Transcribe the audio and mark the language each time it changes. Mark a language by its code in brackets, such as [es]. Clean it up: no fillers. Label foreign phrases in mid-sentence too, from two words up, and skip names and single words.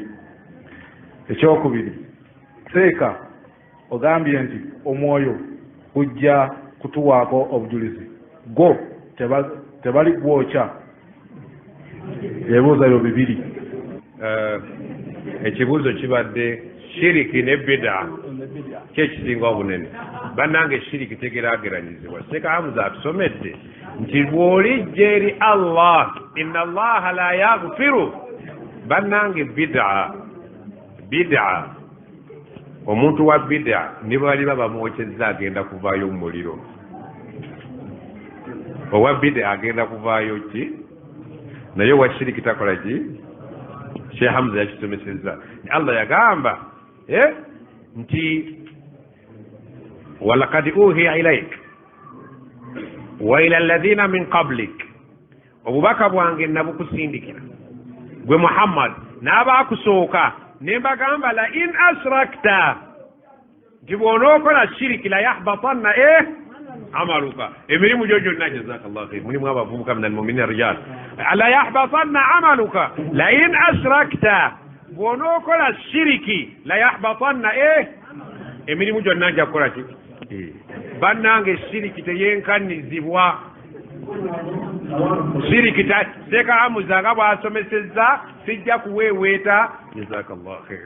[lg] Ekyokubiri seeka ogambye nti omwoyo gujja kutuwaako obujulizi go tebali gwokya. Ebibuuzo ebyo bibiri. Ekibuuzo kibadde shiriki ne bid'a kyekisinga obunene. Bannange shiriki tegeraageranyizibwa. Seeka Hamza atusomedde nti bw'olijja eri Allah [ar] إن الله لا يغفر. [lg] Bannange bid'a omuntu wa bid'a ne bwaliba bamwokyezza agenda kuvaayo mu muliro. Owa bid'a agenda kuvaayo ki? Naye wa shiriki takola ki? Sheikh Hamza yakisomesezza Allah yagamba nti [ar] ولقد أوحي إليك وإلى الذين من قبلك, [lg] obubaka bwange nabukusindikira gwe Muhammad n'abaakusooka ne mbagamba [ar] لئن أشركت, [lg] nti bw'onookola shiriki [ar] ليحبطن عملك. [lg] Emirimu gyo gyonna [ar] جزاك الله خير, [lg] mulimu abavubuka [ar] من المؤمنين رجال. ليحبطن عملك لئن أشركت, [lg] bw'onookola shiriki [ar] ليحبطن [lg] emirimu gyonna nja kukola ki? Bannange shiriki teyenkanizibwa. Shiriki Seeka Hamza nga bw'asomesezza sijja kuweeweeta [ar] جزاك الله خير.